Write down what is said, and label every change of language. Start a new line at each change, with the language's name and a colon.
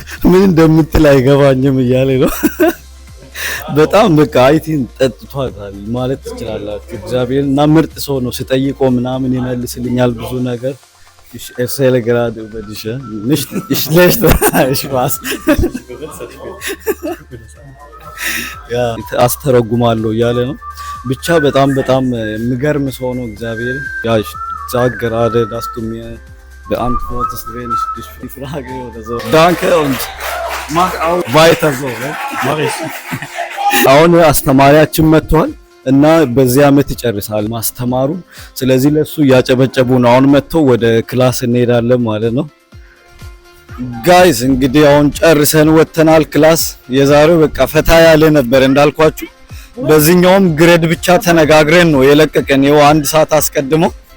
Amharic: ምን እንደምትል አይገባኝም እያለ ነው። በጣም በቃ አይቲን ጠጥቷታል ማለት ትችላላችሁ። እግዚአብሔር እና ምርጥ ሰው ነው። ስጠይቀው ምናምን ይመልስልኛል ብዙ ነገር።
German: Ich erzähle gerade über dich, nicht schlecht, Spaß. Ja,
Amharic: አስተረጉማለሁ እያለ ነው። ብቻ በጣም በጣም የሚገርም ሰው ነው እግዚአብሔር።
German: Ja, ich sag gerade, dass du mir beantwortest, wenn ich dich frage oder so. Danke und mach auch weiter so. Mach ich.
Amharic: አሁን አስተማሪያችን መጥቷል እና በዚህ አመት ይጨርሳል ማስተማሩ። ስለዚህ ለሱ ያጨበጨቡ ነው። አሁን መጥቶ ወደ ክላስ እንሄዳለን ማለት ነው። ጋይስ እንግዲህ አሁን ጨርሰን ወተናል ክላስ። የዛሬው በቃ ፈታ ያለ ነበር እንዳልኳችሁ። በዚህኛውም ግሬድ ብቻ ተነጋግረን ነው የለቀቀን ይኸው 1 ሰዓት አስቀድሞ።